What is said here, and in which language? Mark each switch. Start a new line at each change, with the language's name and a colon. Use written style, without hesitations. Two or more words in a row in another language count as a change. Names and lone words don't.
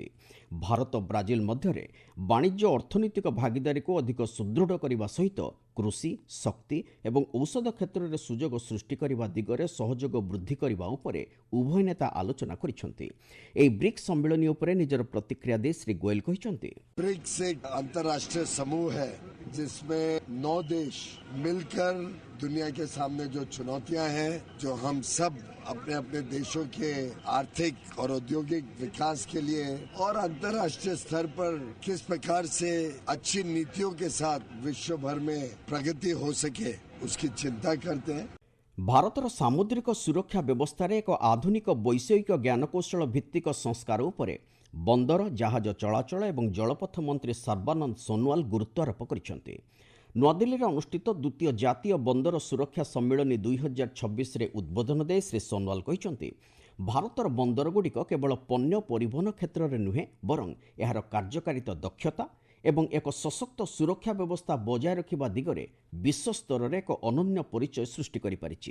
Odia: ଭାରତ ବ୍ରାଜିଲ ମଧ୍ୟରେ ବାଣିଜ୍ୟ ଅର୍ଥନୈତିକ ଭାଗିଦାରୀକୁ ଅଧିକ ସୁଦୃଢ଼ କରିବା ସହିତ କୃଷି, ଶକ୍ତି ଏବଂ ଔଷଧ କ୍ଷେତ୍ରରେ ସୁଯୋଗ ସୃଷ୍ଟି କରିବା ଦିଗରେ ସହଯୋଗ ବୃଦ୍ଧି କରିବା ଉପରେ ଉଭୟ ନେତା ଆଲୋଚନା କରିଛନ୍ତି। ଏହି ବ୍ରିକ୍ସ ସମ୍ମିଳନୀ ଉପରେ ନିଜର ପ୍ରତିକ୍ରିୟା ଦେଇ ଶ୍ରୀ ଗୋୟଲ କହିଛନ୍ତି,
Hindi: ब्रिक्स एक अंतर्राष्ट्रीय समूह है जिसमें 9 देश मिलकर दुनिया के सामने जो चुनौतियां हैं, जो हम सब अपने अपने देशों के आर्थिक और औद्योगिक विकास के लिए और अंतर्राष्ट्रीय स्तर पर किस प्रकार से अच्छी नीतियों के साथ विश्व भर में प्रगति हो सके उसकी चिंता करते हैं।
Odia: ଭାରତର ସାମୁଦ୍ରିକ ସୁରକ୍ଷା ବ୍ୟବସ୍ଥାରେ ଏକ ଆଧୁନିକ ବୈଷୟିକ ଜ୍ଞାନକୌଶଳ ଭିତ୍ତିକ ସଂସ୍କାର ଉପରେ ବନ୍ଦର, ଜାହାଜ ଚଳାଚଳ ଏବଂ ଜଳପଥ ମନ୍ତ୍ରୀ ସର୍ବାନନ୍ଦ ସୋନୱାଲ ଗୁରୁତ୍ୱ ଆରୋପ କରିଛନ୍ତି। ନୂଆଦିଲ୍ଲୀରେ ଅନୁଷ୍ଠିତ ଦ୍ୱିତୀୟ ଜାତୀୟ ବନ୍ଦର ସୁରକ୍ଷା ସମ୍ମିଳନୀ 2026ରେ ଉଦ୍ବୋଧନ ଦେଇ ଶ୍ରୀ ସୋନୱାଲ କହିଛନ୍ତି, ଭାରତର ବନ୍ଦରଗୁଡ଼ିକ କେବଳ ପଣ୍ୟ ପରିବହନ କ୍ଷେତ୍ରରେ ନୁହେଁ ବରଂ ଏହାର କାର୍ଯ୍ୟକାରିତା ଦକ୍ଷତା ଏବଂ ଏକ ସଶକ୍ତ ସୁରକ୍ଷା ବ୍ୟବସ୍ଥା ବଜାୟ ରଖିବା ଦିଗରେ ବିଶ୍ୱସ୍ତରରେ ଏକ ଅନନ୍ୟ ପରିଚୟ ସୃଷ୍ଟି କରିପାରିଛି।